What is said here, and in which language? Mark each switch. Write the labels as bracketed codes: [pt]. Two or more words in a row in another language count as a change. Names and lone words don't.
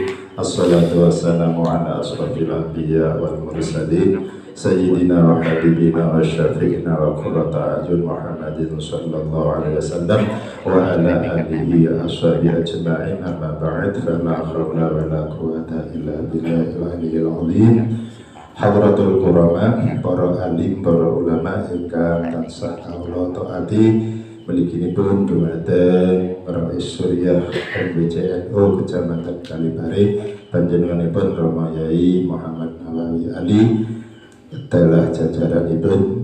[ar] الصلاة والسلام على أشرف الأنبياء والمرسلين سيدنا وحبيبنا وشفيعنا وقرة أعين محمد صلى الله عليه وسلم وعلى آله وأصحابه أجمعين. أما بعد فلا حول ولا قوة إلا بالله العلي العظيم. حضرات الكرماء, [jv] para alim, para ulama ingkang tansah kawula taati mliginipun dumateng Rais Suriah MBCNU Kecamatan Kalipare, panjenenganipun Rama Yai Muhammad Nawawi Ali, telah jajaranipun